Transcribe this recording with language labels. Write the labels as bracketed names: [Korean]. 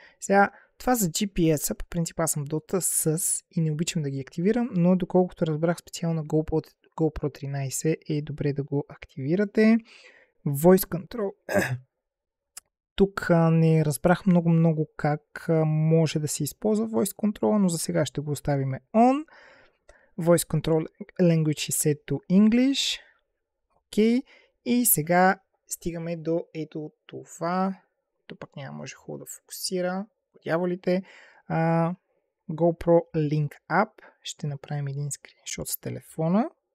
[Bulgarian] Сега, това за GPS-а, по принцип аз съм доста и не обичам да ги активирам, но доколкото разбрах специално на GoPro 13 е добре да го активирате. [English] Voice Control. [Bulgarian] Тук не разбрах много как може да се използва Voice Control, но за сега ще го оставим on. [English] Voice Control Language is set to English. [Bulgarian] Окей. И сега стигаме до ето това. То пък няма може хубаво да фокусира. Дяволите. GoPro Link App. Ще направим един скриншот с телефона.